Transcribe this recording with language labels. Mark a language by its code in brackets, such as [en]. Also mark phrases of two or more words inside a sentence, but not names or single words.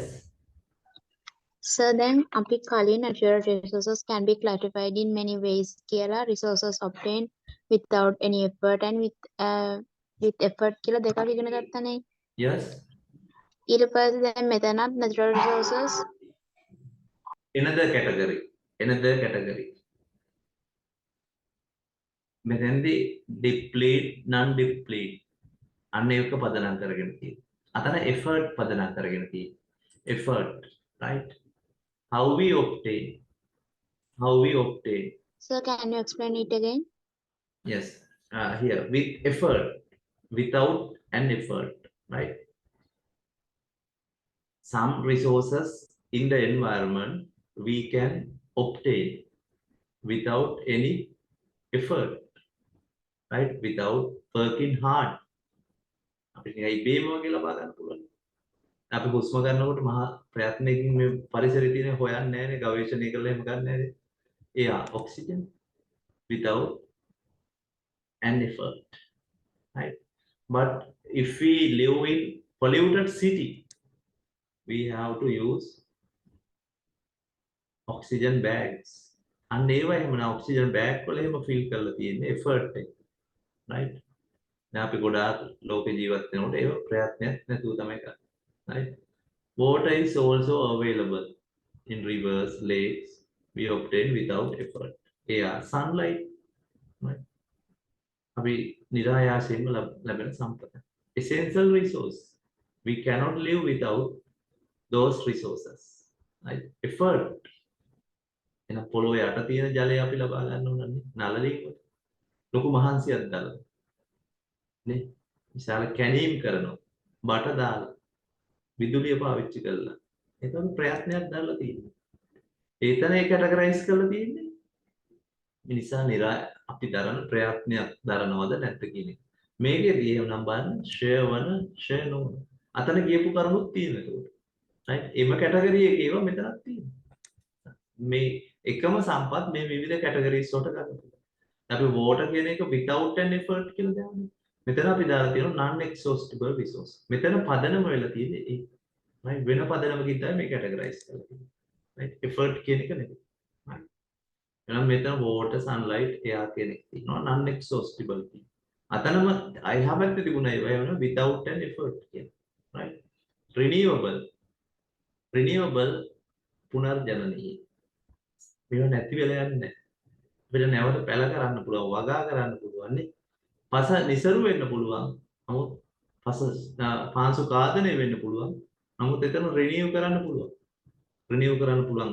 [en] sir, then [si] අපි කලින් [en] natural resources can be classified in many ways කියලා resources obtained without any effort and with effort [si] කියලා දෙකක් ඉගෙන ගත්තනේ. [en] yes [si] ඊට පස්සේ දැන් මෙතනත් [en] natural resources another category [si] මෙතෙන්දී [en] deplete non deplete [si] අන්න ඒක පදනම් කරගෙන තියෙනවා. අතන effort පදනම් කරගෙන තියෙනවා. [en] effort right how we obtain Sir, can you explain it again? yes here with effort without an effort right some resources in the environment we can obtain without any effort right without working hard [si] අපිට නිකන් ඉබේම වගේ ලබා ගන්න පුළුවන්. අපි හුස්ම ගන්නකොට මහා ප්‍රයත්නයකින් මේ පරිසරයේ තියෙන හොයන්නේ නැහැ නේ ගවේෂණය කරලා එහෙම ගන්න නැහැ නේ. [en] Yeah, oxygen without an effort. Right? But if we live in polluted city, we have to use oxygen bags. [si] අන්න ඒවා එහෙම ඔක්සිජන් බෑග් වල එහෙම ෆිල් කරලා තියෙන්නේ effort එක. [en] right? [si] දැන් අපි ගොඩාක් ලෝක ජීවත් වෙනකොට ඒක ප්‍රයත්නයක් නැතුව තමයි කරන්නේ. [en] right? Water is also available in rivers, lakes. We obtain without effort. Yeah, sunlight. Right? [si] අපි නිරායාසයෙන්ම ලැබෙන සම්පත. [en] Essential resource. We cannot live without those resources. Right? Effort. [si] එහෙනම් පොළොව යට තියෙන ජලය අපි ලබා ගන්න ඕනනේ. නළලීම. ලොකු මහන්සියක් දාලා. නේ? විශාල කැණීම් කරනවා. බට දාලා. විදුලිය පාවිච්චි කරලා. ඒතකොට ප්‍රයත්නයක් දාලා තියෙනවා. ඒතන ඒ කැටගරයිස් කරලා තියෙන්නේ. මිනිසා අපි දරන ප්‍රයත්නයක් දරනවද නැද්ද කියන එක. මේකේදී එහෙනම් බලන්න ෂෙයා වන ෂෙයා නොවන. අතන කියපු කරුණුත් තියෙනවා ඒකට. right? එම කැටගරි එකේ ඒවා මෙතනක් තියෙනවා. මේ එකම සම්පත් මේ විවිධ කැටගරීස් වලට ගන්නවා. අපි water කියන එක [en] without an effort [si] කියලා දාන්නේ. මෙතන අපි දාලා තියෙනවා [en] non exhaustible resource. [si] මෙතන පදනම වෙලා තියෙන්නේ ඒ. right? වෙන පදනමකින් තමයි මේ කැටගරයිස් කරලා තියෙන්නේ. right? effort කියන එක නෙමෙයි. right? එහෙනම් මෙතන [en] water sunlight air [si] කියන එක තියෙනවා [en] non exhaustible [si] කියන. අතනම [en] I haven't [si] තිබුණා ඒවා වෙන [en] without an effort [si] කියන. right? renewable පුනර්ජනනීය. මේවා නැති වෙලා යන්නේ නැහැ. අපිට නැවත පැල කරන්න පුළුවන් වගා කරන්න පුළුවන් නේ. පස නිසරු වෙන්න පුළුවන්. නමුත් පස පාංශු කාදනය වෙන්න පුළුවන්. නමුත් එතන රිනියු කරන්න පුළුවන්. රිනියු කරන්න පුළුවන්.